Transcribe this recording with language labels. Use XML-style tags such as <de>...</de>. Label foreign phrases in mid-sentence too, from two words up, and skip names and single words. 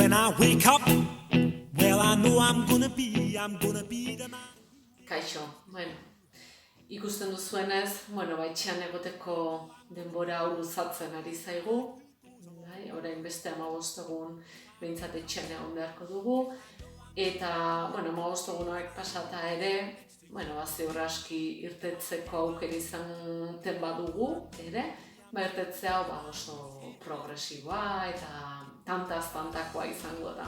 <en>wake up, well, I know I'm gonna be the man.</en> <eu>Kaixo, ikusten duzuenez, etxean egoteko denbora hau luzatzen ari zaigu, orain beste 15 egun behintzat etxean egon beharko dugu, eta 15 egun hauek pasata ere, ziur aski irtetzeko aukera izaten badugu ere, irtetzea oso progresiboa eta tantakoa izango da.</eu>